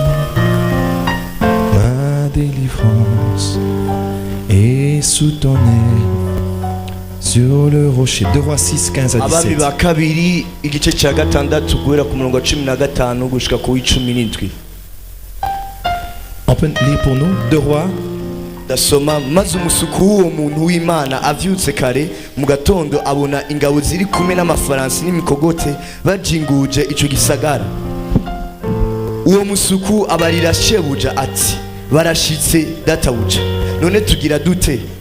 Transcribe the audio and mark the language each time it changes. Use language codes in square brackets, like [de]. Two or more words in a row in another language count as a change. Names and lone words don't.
[fr] Ma délivrance est sous ton aile, sur le rocher. 2 Rois 6, 15 à 17. On peut lire pour nous 2 Rois. [rn] Dasoma maze umusuku w'uwo muntu w'Imana avyutse kare mu gatondo abona ingabo ziri kumwe n'amafaransi n'imikogote bajinguje ico gisagara. Uwo musuku abarira shebuja ati barashitse databuja, none tugira dute?